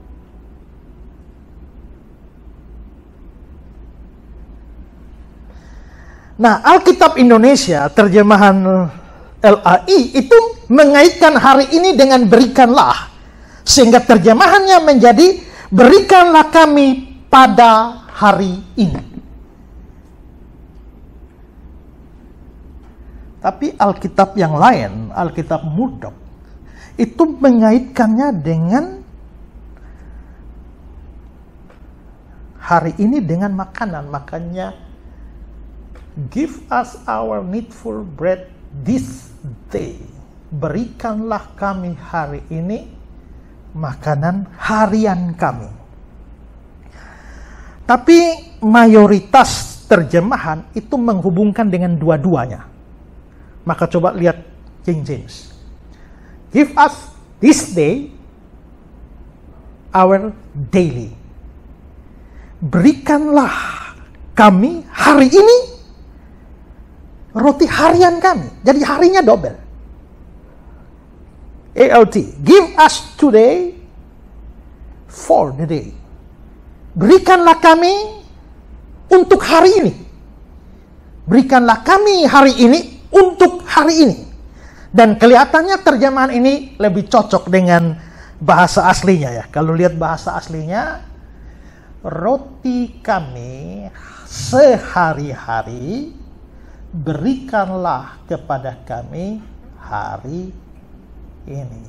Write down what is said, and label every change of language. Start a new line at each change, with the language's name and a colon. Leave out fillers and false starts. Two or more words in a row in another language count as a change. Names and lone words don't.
Indonesian: Nah, Alkitab Indonesia terjemahan LAI itu mengaitkan hari ini dengan berikanlah, sehingga terjemahannya menjadi berikanlah kami pada hari ini. Tapi Alkitab yang lain, Alkitab Murdoch, itu mengaitkannya dengan hari ini dengan makanan. Makanya,
English: give us our needful bread this day.
Indonesian: Berikanlah kami hari ini makanan harian kami. Tapi mayoritas terjemahan itu menghubungkan dengan dua-duanya. Maka coba lihat King James.
English: Give us this day our daily.
Indonesian: Berikanlah kami hari ini roti harian kami. Jadi harinya double. ALT.
English: Give us today for the day.
Indonesian: Berikanlah kami untuk hari ini. Berikanlah kami hari ini untuk hari ini. Dan kelihatannya terjemahan ini lebih cocok dengan bahasa aslinya ya. Kalau lihat bahasa aslinya, roti kami sehari-hari berikanlah kepada kami hari ini.